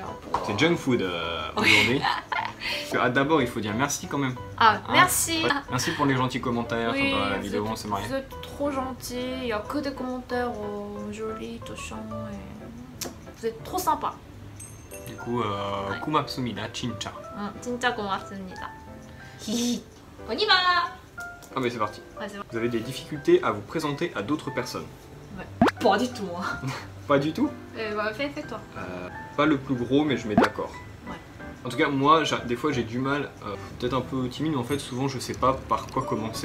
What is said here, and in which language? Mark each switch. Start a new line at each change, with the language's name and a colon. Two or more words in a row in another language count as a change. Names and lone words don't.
French: c'est
English: junk food
French: aujourd'hui. D'abord, il faut dire merci quand même. Ah, merci. Ouais. Merci pour les gentils commentaires dans la vidéo, on s'est mariés. Vous êtes trop gentils. Il n'y a que des commentaires jolis, touchants. Et... vous êtes trop sympa. Du coup,
Korean: 고맙습니다, 진짜. 진짜 고맙습니다.
French: On y va. Ah mais c'est parti. Ouais, bon. Vous avez des difficultés à vous présenter à d'autres personnes? Ouais. Pas du tout moi. Pas du tout? Bah, fais toi. Pas le plus gros mais je mets d'accord. Ouais. En tout cas moi des fois j'ai du mal, peut-être un peu timide mais en fait souvent je sais pas par quoi commencer.